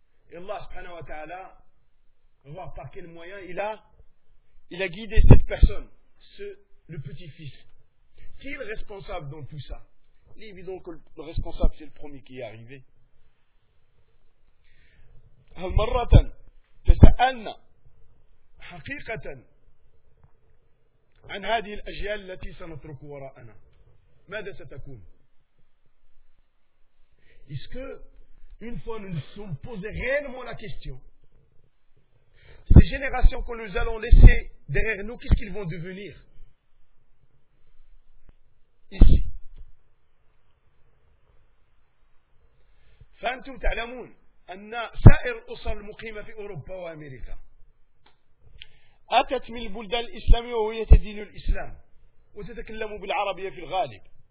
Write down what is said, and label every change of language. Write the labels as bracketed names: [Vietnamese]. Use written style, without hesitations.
[French] Et Allah subhanahu wa ta'ala, on va voir par quel moyen il a guidé cette personne, le petit-fils. Qui est le responsable dans tout ça? Il est évident que le responsable, c'est le premier qui est arrivé. [Arabic] هل مرة تسألنا حقيقة عن هذه الأجيال التي سنترك وراءنا ماذا ستكون؟ [French] Est-ce que une fois nous nous sommes posé réellement la question ces générations que nous allons laisser derrière nous, qu'est-ce qu'ils vont devenir ? Ici. [Arabic] فأنتم تعلمون أن سائر الأسر المقيمة في أوروبا وأمريكا أتت من البلدان الإسلامية وهي تدين الإسلام وتتكلم بالعربية في الغالب.